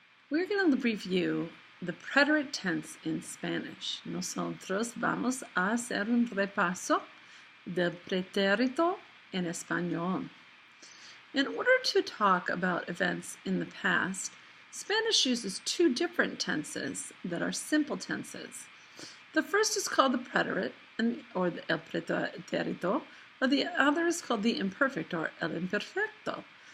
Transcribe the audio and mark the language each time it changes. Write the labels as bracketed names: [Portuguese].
[English] We're going to review the preterite tense in Spanish. [Spanish] Nosotros vamos a hacer un repaso del pretérito en español. [English] In order to talk about events in the past, Spanish uses two different tenses that are simple tenses. The first is called the preterite, or the el pretérito, or the other is called the imperfect, or el imperfecto.